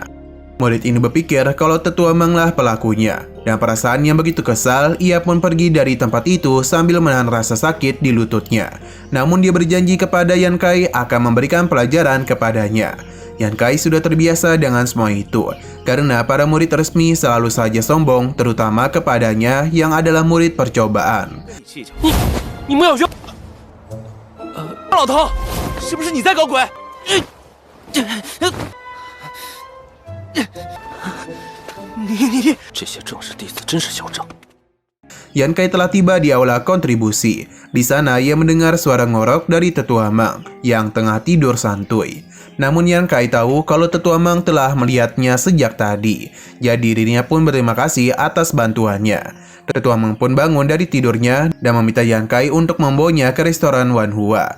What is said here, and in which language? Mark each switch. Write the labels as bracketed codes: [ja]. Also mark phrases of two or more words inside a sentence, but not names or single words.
[id] Murid ini berpikir kalau Tetua Menglah pelakunya, dan perasaan yang begitu kesal, ia pun pergi dari tempat itu sambil menahan rasa sakit di lututnya. Namun dia berjanji kepada Yan Kai akan memberikan pelajaran kepadanya. Yan Kai sudah terbiasa dengan semua itu, karena para murid resmi selalu saja sombong, terutama kepadanya yang adalah murid percobaan. [zh] 你莫小心！老头，是不是你在搞鬼？你这些正式弟子真是嚣张。 [id] Yan Kai telah tiba di aula kontribusi. Di sana ia mendengar suara ngorok dari Tetua Meng yang tengah tidur santuy. Namun Yan Kai tahu kalau Tetua Meng telah melihatnya sejak tadi. Jadi dirinya pun berterima kasih atas bantuannya. Tetua Meng pun bangun dari tidurnya dan meminta Yan Kai untuk membawanya ke restoran Wan Hua.